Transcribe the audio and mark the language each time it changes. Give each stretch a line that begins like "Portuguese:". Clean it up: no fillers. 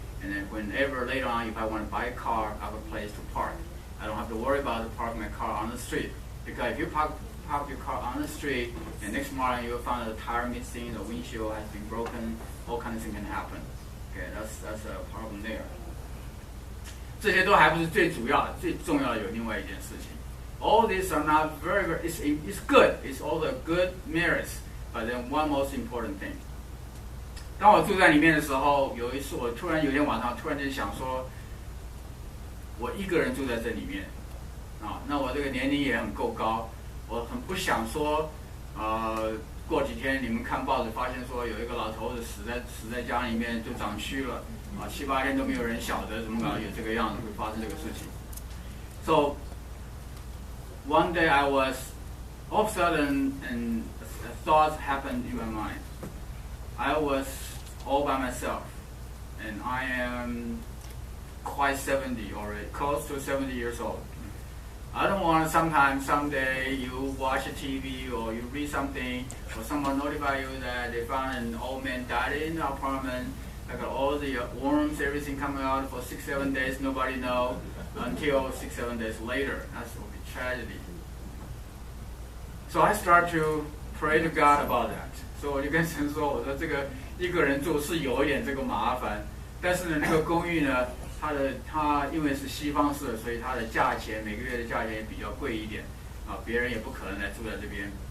English: And then whenever later on, if I want to buy a car, I have a place to park. I don't have to worry about parking my car on the street. Because if you park your car on the street, and next morning you'll find the tire missing, the windshield has been broken, all kinds of things can happen. Okay, that's a problem there.
Chinese: 这些都还不是最主要的，最重要的有另外一件事情。
English: All these are not very, it's good. It's all the good merits, but then one most important thing.
Chinese: 当我住在里面的时候，有一次我突然有天晚上突然间想说，我一个人住在这里面那我这个年龄也很够高，我很不想说过几天你们看报纸发现说有一个老头子死在家里面就长蛆了7、8天都没有人晓得怎么搞有这个样子会发生这个事情。
English: So one day I was all of a sudden and thoughts happened in my mind. I was all by myself, and I am quite 70 already, close to 70 years old. I don't want someday you watch a TV or you read something or someone notify you that they found an old man died in the apartment. I got all the worms, everything coming out for 6-7 days, nobody know until 6-7 days later. That will be tragedy. So I start to pray to God about that.
Chinese: 所以我就跟神说，我说这个一个人住是有一点这个麻烦，但是呢，那个公寓呢，它因为是西方式的，所以它的价钱每个月的价钱也比较贵一点别人也不可能来住在这边。